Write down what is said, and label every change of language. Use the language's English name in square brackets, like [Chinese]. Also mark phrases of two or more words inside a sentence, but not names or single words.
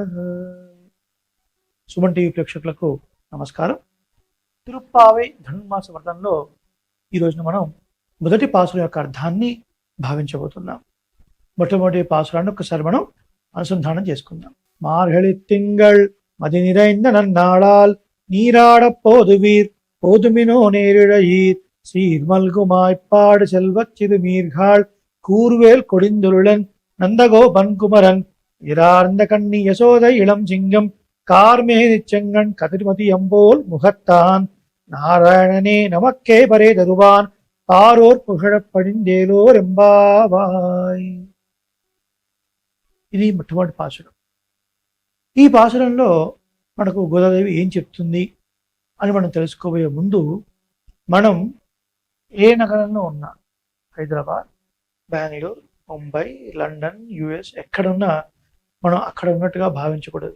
[Telugu] సుమన్ టీవీ ప్రేక్షకులకు నమస్కారం. తిరుప్పావై ధనుర్మాస వ్రతంలో ఈ రోజున మనం మొదటి పాసుల యొక్క అర్థాన్ని భావించబోతున్నాం. మొట్టమొదటి పాసురాన్ని ఒకసారి మనం అనుసంధానం చేసుకుందాం. [Tamil] மார்கழி திங்கள் மதி நிறைந்த நன்னாளால் நீராட போதுவீர் போதுமினோ நேரிழையீர் சீர்மல்குமாய்ப்பாடு செல்வச் சிறுமீர்காள் கூர்வேல் கொடிந்துருளன் நந்தகோபன் குமரன் இரார்ந்த கண்ணி யசோதை இளம் சிங்கம் கார்மேனி செங்கண் கதிர்மதி அம்போல் முகத்தான் நாராயணனே நமக்கே பரே தருவான் பாரோர் புகழப் படிந்தேலோர் எம்பாவாய். [Telugu] ఇది మొట్టమొదటి పాసురం. ఈ పాసురంలో మనకు గోదాదేవి ఏం చెప్తుంది అని మనం తెలుసుకోబోయే ముందు మనం ఏ నగరంలో ఉన్నా, హైదరాబాద్, బెంగళూరు, ముంబై, లండన్, యుఎస్ ఎక్కడున్నా మనం అక్కడ ఉన్నట్టుగా భావించకూడదు.